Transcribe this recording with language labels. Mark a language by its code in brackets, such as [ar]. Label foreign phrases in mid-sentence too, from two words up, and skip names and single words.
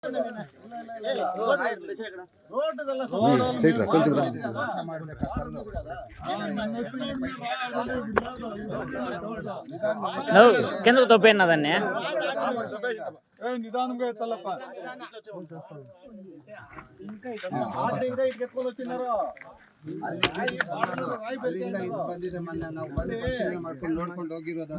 [te] కిందకు తొప్పేనా దాన్ని నిదానంగా ఎత్తాలప్ప ఇంకా ఎత్తుకొని వచ్చినారా [kn] ಅಲ್ಲಿಂದ ಇದು ಬಂದಿದೆ ಮೊನ್ನೆ ನಾವು ಬಂದು ಪರಿಶೀಲನೆ ಮಾಡ್ಕೊಂಡು ನೋಡ್ಕೊಂಡು ಹೋಗಿರೋದು